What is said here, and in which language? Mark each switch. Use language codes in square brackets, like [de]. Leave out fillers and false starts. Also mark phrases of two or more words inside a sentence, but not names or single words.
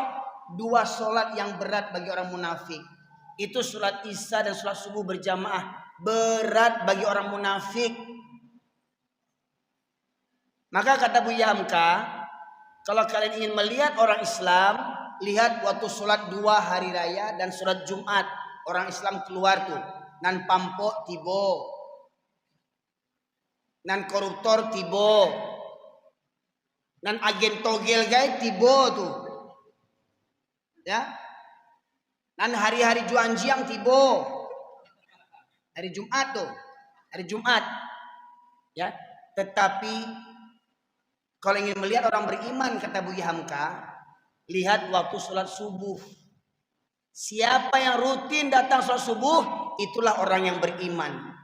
[id] Dua solat yang berat bagi orang munafik. Itu solat Isya dan solat subuh berjamaah. Berat bagi orang munafik. Maka kata Buya Hamka, kalau kalian ingin melihat orang Islam, lihat waktu solat 2 hari raya dan solat Jumat. Orang Islam keluar tuh. [min] Nan pampok tibo. Nan koruptor tibo. Nan agen togel guys tibo tuh. [id] Ya. [min] Nan hari-hari Juanjiang tibo. [id] Hari Jumat tuh. Hari Jumat. Ya. Tetapi kalau ingin melihat orang beriman kata Buya Hamka, lihat waktu sholat subuh. Siapa yang rutin datang sholat subuh, itulah orang yang beriman.